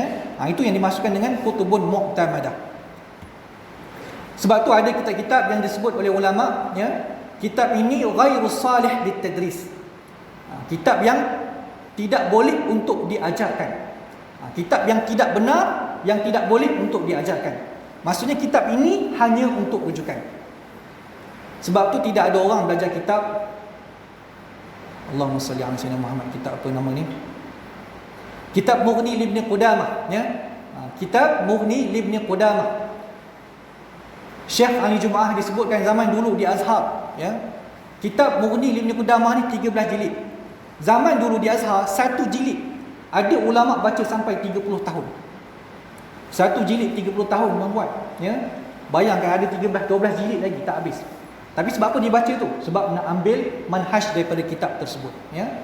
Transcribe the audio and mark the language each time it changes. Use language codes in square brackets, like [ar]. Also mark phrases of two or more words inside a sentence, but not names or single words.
[ms] Itu yang dimaksudkan dengan [ar] كتب معتمدة. [ms] Sebab tu ada kitab-kitab yang disebut oleh ulama, ya, kitab ini [ar] غير صالح للتدريس. [ms] Kitab yang tidak boleh untuk diajarkan. Kitab yang tidak benar, yang tidak boleh untuk diajarkan. Maksudnya kitab ini hanya untuk rujukan. Sebab tu tidak ada orang belajar kitab, [ar] اللهم صل على سيدنا محمد, [ms] kitab apa nama ni? Kitab Mughni Ibn Qudamah, ya. Kitab Mughni Ibn Qudamah. Syekh Ali Jumaah disebutkan zaman dulu di Azhar, ya. Kitab Mughni Ibn Qudamah ni 13 jilid. Zaman dulu di Azhar, satu jilid ada ulama baca sampai 30 tahun. Satu jilid 30 tahun membuat, ya. Bayangkan ada 13-12 jilid lagi tak habis. Tapi sebab apa dia baca tu? Sebab nak ambil manhaj daripada kitab tersebut, ya.